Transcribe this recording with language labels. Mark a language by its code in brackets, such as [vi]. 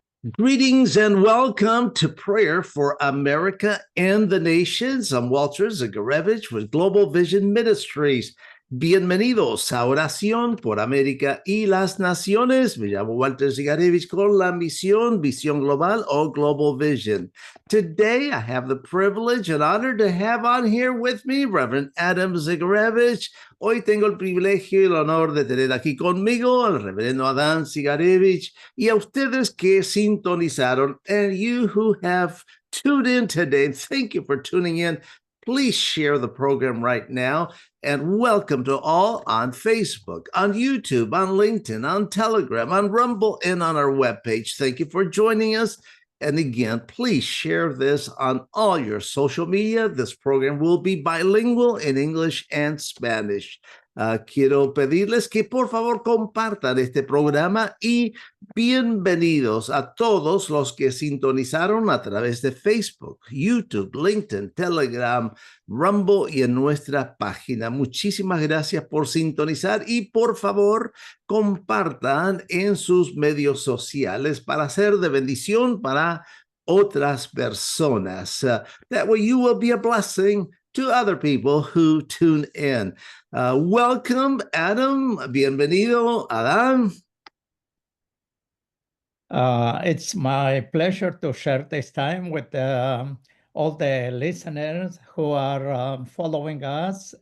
[en] Greetings and welcome to Prayer for America and the Nations. I'm Walter Zygarewicz with Global Vision Ministries. [es] Bienvenidos a Oración por América y las Naciones. Me llamo Walter Zygarewicz con la misión, Visión Global o Global Vision. [en] Today, I have the privilege and honor to have on here with me Reverend Adam Zygarewicz. [es] Hoy tengo el privilegio y el honor de tener aquí conmigo al reverendo Adam Zygarewicz y a ustedes que sintonizaron, [en] and you who have tuned in today. Thank you for tuning in. Please share the program right now. And welcome to all on Facebook, on YouTube, on LinkedIn, on Telegram, on Rumble, and on our webpage. Thank you for joining us. And again, please share this on all your social media. This program will be bilingual in English and Spanish. [es] Quiero pedirles que por favor compartan este programa y bienvenidos a todos los que sintonizaron a través de Facebook, YouTube, LinkedIn, Telegram, Rumble y en nuestra página. Muchísimas gracias por sintonizar y por favor compartan en sus medios sociales para ser de bendición para otras personas. [en] That way you will be a blessing to other people who tune in. Welcome, Adam. [es] Bienvenido, Adam. [en] It's my pleasure to share this time with all the listeners who are following us.